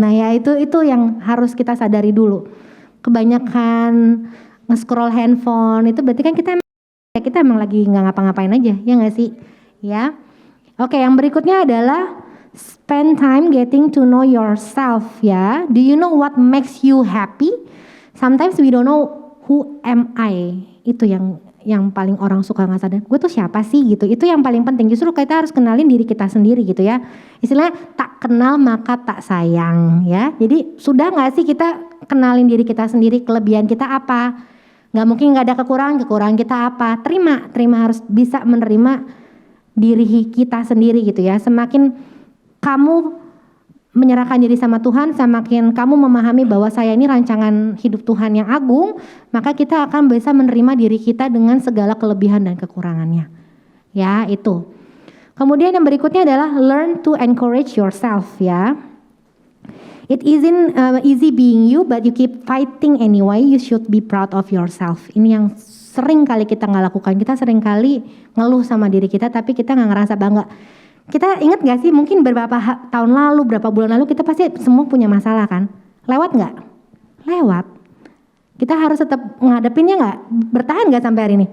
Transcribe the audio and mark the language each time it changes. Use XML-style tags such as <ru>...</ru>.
<id>Nah ya itu yang harus kita sadari dulu. Kebanyakan nge-scroll handphone itu berarti kan kita emang lagi nggak ngapa-ngapain aja, ya nggak sih? Ya. Oke, yang berikutnya adalah</id> <en>spend time getting to know yourself, ya. Do you know what makes you happy? Sometimes we don't know who am I.</en> <id>Itu yang paling orang suka nggak sadar. Gue tuh siapa sih gitu. Itu yang paling penting. Justru kita harus kenalin diri kita sendiri gitu ya. Istilahnya tak kenal maka tak sayang, ya. Jadi sudah nggak sih kita kenalin diri kita sendiri, kelebihan kita apa? Nggak mungkin nggak ada kekurangan kita apa? Terima harus bisa menerima diri kita sendiri gitu ya. Semakin kamu menyerahkan diri sama Tuhan, semakin kamu memahami bahwa saya ini rancangan hidup Tuhan yang agung, maka kita akan bisa menerima diri kita dengan segala kelebihan dan kekurangannya. Ya, itu. Kemudian yang berikutnya adalah</id> <en>learn to encourage yourself,</en> <id>ya.</id> <en>It isn't easy being you, but you keep fighting anyway. You should be proud of yourself.</en> <id>Ini yang sering kali kita nggak lakukan. Kita sering kali ngeluh sama diri kita, tapi kita nggak ngerasa bangga. Kita ingat gak sih mungkin beberapa tahun lalu, berapa bulan lalu kita pasti semua punya masalah kan? Lewat gak? Lewat. Kita harus tetap ngadepinnya gak? Bertahan gak sampai hari ini?</id>